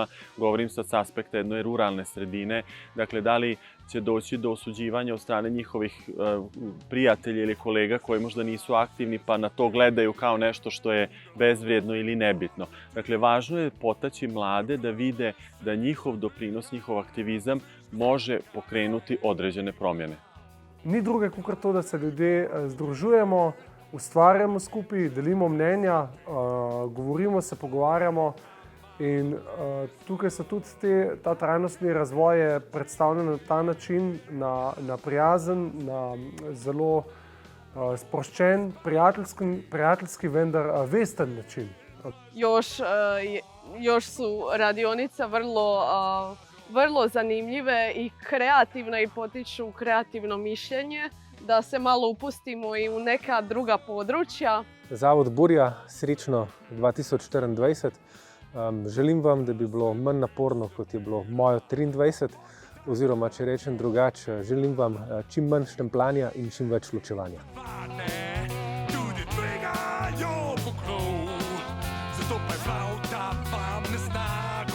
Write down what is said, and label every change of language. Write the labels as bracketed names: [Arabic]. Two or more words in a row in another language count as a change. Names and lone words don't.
[Croatian] Govorim sad s aspekta jedne ruralne sredine. Dakle, da li će doći do osuđivanja od strane njihovih prijatelja ili kolega koji možda nisu aktivni pa na to gledaju kao nešto što je bezvrijedno ili nebitno. Dakle, važno je potaći mlade da vide da njihov doprinos, njihov aktivizam može pokrenuti određene promjene. [Slovenian] Ni druge kot to, da se ljudje združujemo, ustvarjamo skupaj, delimo mnenja, govorimo se, pogovarjamo in tukaj so tudi ta trajnostni razvoj predstavljen na ta način, na prijazen, na zelo sproščen, prijateljski, vendar vesten način. [Croatian] Još su radionice vrlo zanimljive i kreativne i potiču kreativno mišljenje, da se malo upustimo i u neka druga područja. [Slovenian] Zavod Burja, srečno 2024. Želim vam, da bi bilo manj naporno, kot je bilo mojo 23, oziroma, če rečem drugače, želim vam čim manj štempljanja in čim več ločevanja. Zato pa je flauta vam ne zna.